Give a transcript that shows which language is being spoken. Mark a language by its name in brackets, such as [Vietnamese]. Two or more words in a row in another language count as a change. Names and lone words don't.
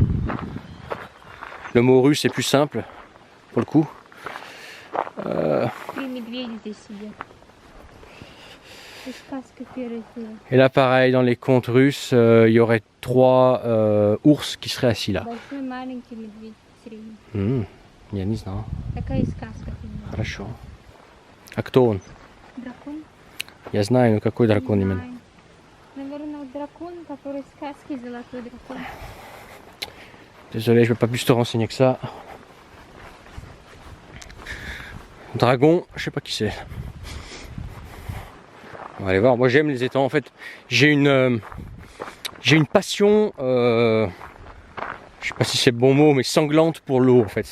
[French] Le mot russe est plus simple pour le coup. Et là pareil, dans les contes russes, il y aurait 3 ours qui seraient assis là. [Russian] Я не знал. Такая сказка. Хорошо. А кто он? Дракон? Я знаю, но какой дракон именно? Наверное, дракон, который в сказке золотой дракон. [French] Désolé, je ne vais pas plus te renseigner que ça. Dragon, je sais pas qui c'est. On va aller voir. Moi j'aime les étangs. En fait, j'ai une passion. Je sais pas si c'est le bon mot, mais sanglante pour l'eau en fait.